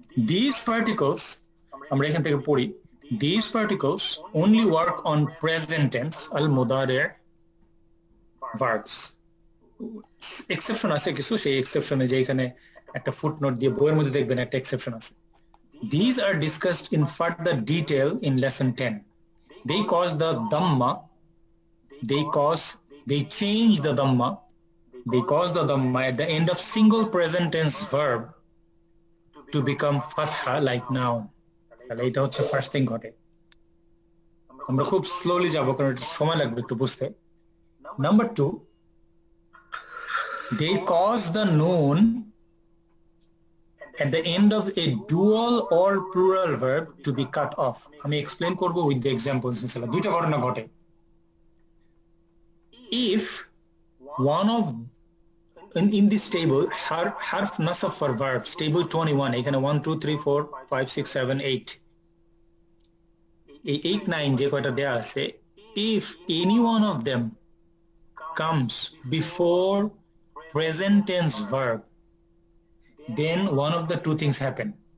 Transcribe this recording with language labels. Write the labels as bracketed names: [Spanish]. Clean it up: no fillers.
[English] These particles, [Bangla] আমরা এখান থেকে পড়ি, [English] these particles only work on present tense al mudari' verbs. [Bangla] Exception আছে কিছু, সেই এক্সেপশনে যে এখানে একটা ফুটনোট দিয়ে বইয়ের মধ্যে দেখবেন একটা এক্সেপশন আছে। [English] These are discussed in further detail in lesson 10. They cause the dhamma, they change the dhamma, they cause the dhamma at the end of single present tense verb to become fatha like noun. [Bangla] তাহলে এটা হচ্ছে first thing ঘটে। আমরা খুব slowly যাব কারণ এটা সময় লাগবে একটু বুঝতে। [English] Number 2, they cause the noun at the end of a dual or plural verb to be cut off. [Bangla] আমি এক্সপ্লেইন করব উইথ দ্য এক্সাম্পলস ইনশাআল্লাহ। দুইটা ঘটনা ঘটে। [English] If one of in this table harf nasab for verbs, table 21, [Bangla] এখানে 1 2 3 4 5 6 7 8 এই 8 9 যে কয়টা দেয়া আছে, [English] if any one of them comes before present tense verb, then one of the two things happen.